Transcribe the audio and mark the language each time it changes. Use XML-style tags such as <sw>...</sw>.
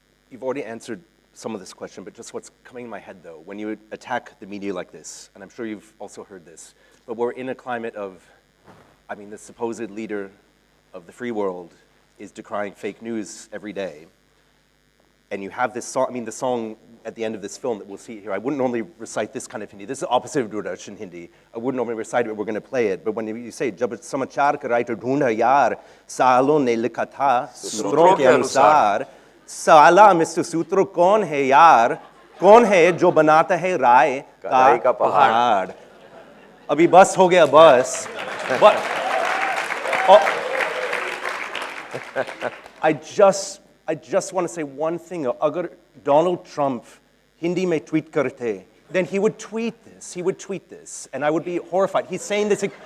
<en>You've already answered some of this question, but just what's coming in my head though, when you attack the media like this, and I'm sure you've also heard this, but we're in a climate of, the supposed leader of the free world is decrying fake news every day. And you have this song, the song at the end of this film that we'll see here, I wouldn't normally recite this kind of Hindi. This is the opposite of Doordarshan Hindi.</en> <hi>I wouldn't normally recite it, but we're going to play it. But when you say, जब समाचार का writer ढूंढा यार, सालों ने लिखा था, सूत्रों के अनुसार, साला मिस्टर सूत्रों कौन है यार, कौन है जो बनाता है राय का पहाड़. अभी बस हो गया बस.</hi> <en>But I just want to say one thing. Agar Donald Trump Hindi mein tweet karte, then he would tweet this. And I would be horrified. He's saying this.</en>